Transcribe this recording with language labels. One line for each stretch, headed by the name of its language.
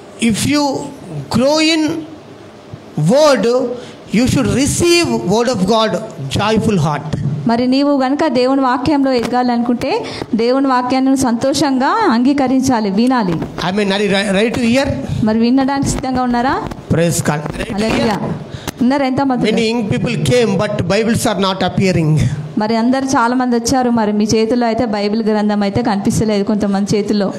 English: If you grow in word, you should receive word of God joyful heart.
Telugu: మరి నీవు గనుక దేవుని వాక్యంలో ఎదగాలనుకుంటే దేవుని వాక్యాన్ని సంతోషంగా అంగీకరించాలి, వినాలి.
English: I mean, are you ready to hear?
Telugu: మరి వినడానికి సిద్ధంగా ఉన్నారా?
English: Praise God.
Telugu: హల్లెలూయా. ఉన్నారు ఎంత మంది?
English: Many young people came, but Bibles are not appearing.
Telugu: మరి అందరు చాలా మంది వచ్చారు, మరి మీ చేతిలో అయితే బైబిల్ గ్రంథం అయితే కనిపిస్తలేదు కొంతమంది చేతిలో.